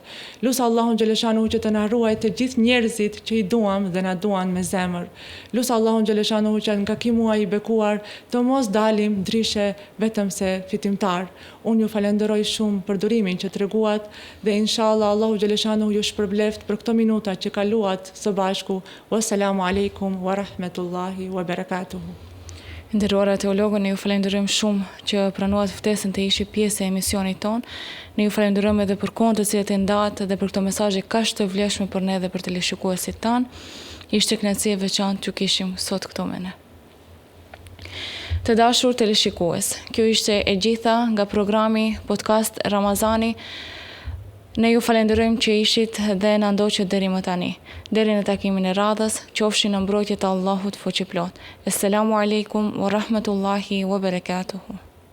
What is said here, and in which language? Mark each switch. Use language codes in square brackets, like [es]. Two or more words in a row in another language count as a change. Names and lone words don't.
[sq] Lut Allahun xhaleshanuhu që të na ruajë të gjithë njerëzit që i duam dhe na duan me zemër. Lut Allahun xhaleshanuhu që nga ky muaj i bekuar të mos dalim ndryshe vetëm se fitimtar. Unë ju falenderoj shumë për durimin që treguat dhe inshallah Allahu xhaleshanuhu ju shpërbleft për këto minuta që kaluat së bashku. [ar] والسلام عليكم ورحمة الله وبركاته. [sq] Nderuara teologë, ne ju falenderojmë shumë që pranuat ftesën të ishi pjesë e emisionit ton. Ne ju falenderojmë edhe për kohën të cilët e ndatë dhe për këto mesazhe kaq të vlefshme për ne dhe për teleshikuesit tan. Ishte kënaqësi e veçantë që kishim sot këtu me ne. Të dashur teleshikues, kjo ishte e gjitha nga programi podcast Ramazani. Ne ju falenderojmë që ishit dhe na ndoqët deri më tani. Deri në takimin e radhës, qofshin në mbrojtje të Allahut fuqiplot. [ar] السلام عليكم ورحمة الله وبركاته.